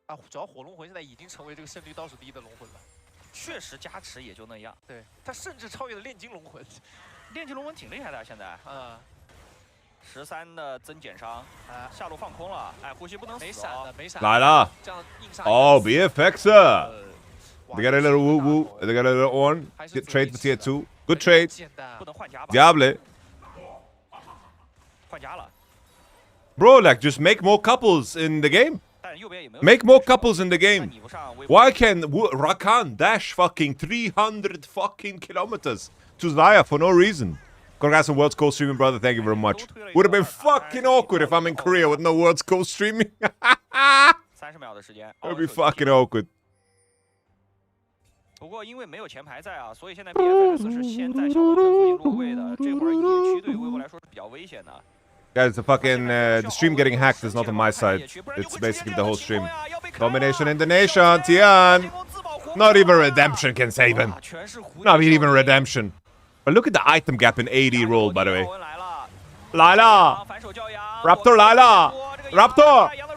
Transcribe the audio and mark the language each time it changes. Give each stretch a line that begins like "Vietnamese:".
Chinese: 主要火龙魂现在已经成为这个胜率倒数第1的龙魂了。确实加持也就那样。对，他甚至超越了炼金龙魂。炼金龙魂挺厉害的，现在。13的增减伤，下路放空了，哎，呼吸不能死。没闪的，没闪。来了。这样硬杀。
English: Oh, BFXer. They got a little woo woo. They got a little on. Get trade for tier 2. Good trade.
Chinese: 不能换家吧 Diable. 换家了。
English: Bro, like just make more couples in the game.
Chinese: 但右边也没有。
English: Make more couples in the game. Why can Rakan dash fucking 300 fucking kilometers to Zaya for no reason? Congrats on World's Co streaming, brother. Thank you very much. Would have been fucking awkward if I'm in Korea with no World's Co streaming.
Chinese: 30秒的时间。
English: It would be fucking awkward.
Chinese: 不过因为没有前排在啊，所以现在 BFX 是先在小龙城附近落位的。这会儿野区对于微博来说是比较危险的。
English: Guys, the fucking the stream getting hacked is not on my side. It's basically the whole stream. Domination in the nation, Tian. Not even redemption can save him. Not even redemption. But look at the item gap in AD roll, by the way. Lila! Raptor Lila! Raptor!